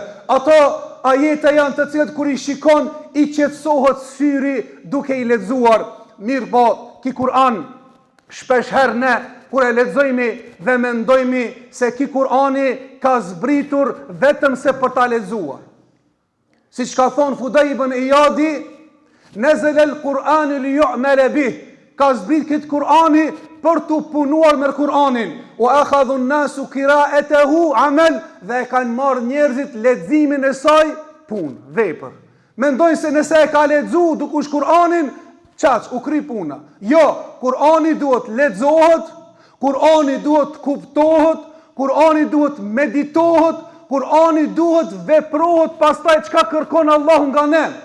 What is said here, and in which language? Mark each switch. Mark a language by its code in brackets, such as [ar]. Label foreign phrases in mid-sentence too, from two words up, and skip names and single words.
[sq] Ato ajete janë të cilët kur i shikon, i qetësohet syri duke i lexuar. Mirë po, ki Kur'an, shpesh herë ne, kur e lexojmë dhe mendojmë se ki Kur'ani ka zbritur vetëm se për ta lexuar. Siç ka thonë Fudaj ibn Iyadi, [ar] "نزل القرآن ليعمل به", [sq] ka zbrit këtë Kur'ani për të punuar me Kur'anin. [ar] واتخذ الناس قراءته عملا, [sq] dhe kanë marrë njerëzit leximin e saj punë, vepër. Mendojnë se nëse e ka lexuar dukush Kur'anin, çaq u kry puna. Jo, Kur'ani duhet lexohet, Kur'ani duhet kuptohet, Kur'ani duhet meditohet, Kur'ani duhet veprohet pastaj çka kërkon Allahu nga ne.